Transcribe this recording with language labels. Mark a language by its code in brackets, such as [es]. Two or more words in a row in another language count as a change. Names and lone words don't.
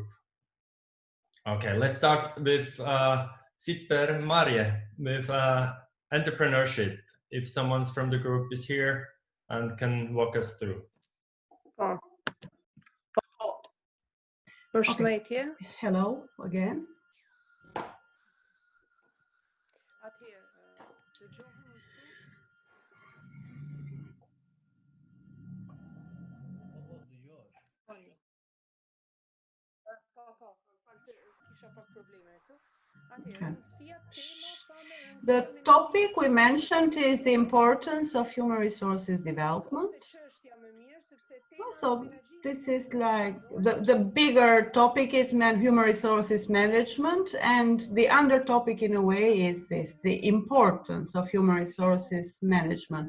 [en] Okay, let's start with Sipper Marje with entrepreneurship. If someone's from the group is here and can walk us through. [sq] Përshëndetje. [en] Hello again. [sq] Atëherë, dëgjohem më këtu? Po, falë se kisha pak probleme këtu. Atëherë, rëndësia tema thamë, [en] The topic we mentioned is the importance of human resources development. So this is like the bigger topic is human resources management, and the under topic in a way is this, the importance of human resources management.